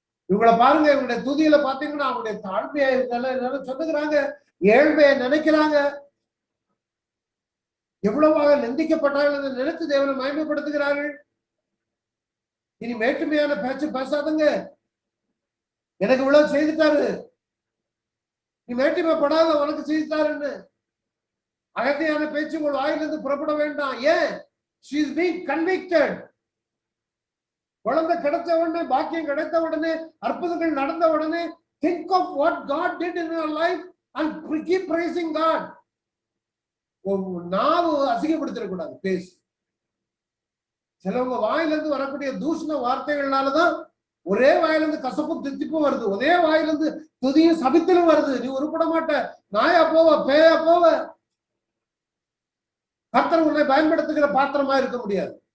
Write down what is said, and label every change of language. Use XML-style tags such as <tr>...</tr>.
<ta>இவங்களை பாருங்க, இவங்களுடைய துதியில பாத்தீங்கன்னா அவங்களுடைய தாழ்மையா இருக்காங்க, சொல்லுகிறாங்க, ஏழ்மையை நினைக்கிறாங்க, எவ்வளவாக நிந்திக்கப்பட்டார்கள் என்று நினைத்து தேவனை மகிமைப்படுத்துகிறார்கள். இனி மேட்டுமையான பேச்சு பேசாதுங்க, எனக்கு இவ்வளவு செய்துட்டாரு, நீ மேட்டுமைப்படாத உனக்கு செய்துட்டாருன்னு அகத்தையான பேச்சு உங்கள் வாயிலிருந்து புறப்பட வேண்டாம். ஏன்?</ta> <en>she is being convicted.</en> <ta>குழந்தை கிடைத்த உடனே, பாக்கியம் கிடைத்த உடனே, அற்புதங்கள் நடந்த உடனே</ta> <en>think of what God did in your life and keep praising God.</en> <ta>நாவு அசிங்கப்படுத்திடக்கூடாது பேசு. சிலவங்க வாயிலிருந்து வரக்கூடிய தூஷண வார்த்தைகள்னாலதான் ஒரே வாயிலிருந்து கசப்பும் தித்திப்பும் வருது, ஒரே வாயிலிருந்து துதியும் சபித்தலும் வருது. நீ உருப்பட மாட்ட, நாயா போவ, பேயா போவ. கர்த்தர் உன்னை பயன்படுத்துகிற பாத்திரமா இருக்க முடியாது.</ta>